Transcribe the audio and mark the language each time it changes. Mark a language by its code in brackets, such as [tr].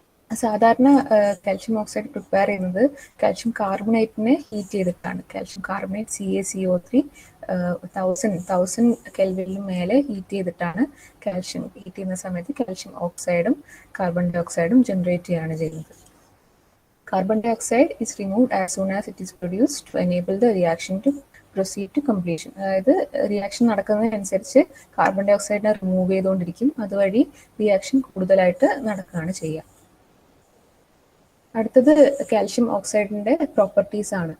[ml] സാധാരണ calcium oxide prepare ചെയ്യുന്നത് calcium കാർബണേറ്റിനെ heat ചെയ്തിട്ടാണ്. കാൽഷ്യം കാർബണേറ്റ് CaCO3 1000 കെൽവിനിന് മേലെ ഹീറ്റ് ചെയ്തിട്ടാണ് ഹീറ്റ് ചെയ്യുന്ന സമയത്ത് കാൽഷ്യം ഓക്സൈഡും കാർബൺ ഡൈ ഓക്സൈഡും ജനറേറ്റ് ചെയ്യുകയാണ് ചെയ്യുന്നത്. [en] Carbon dioxide is removed as soon as it is produced to enable the reaction to proceed to completion. [ml] അതായത് reaction നടക്കുന്നതിനനുസരിച്ച് carbon dye ഓക്സൈഡിനെ remove ചെയ്തുകൊണ്ടിരിക്കും. അതുവഴി reaction കൂടുതലായിട്ട് നടക്കുകയാണ് ചെയ്യുക. അടുത്തത് കാൽഷ്യം ഓക്സൈഡിൻ്റെ പ്രോപ്പർട്ടീസ് ആണ്.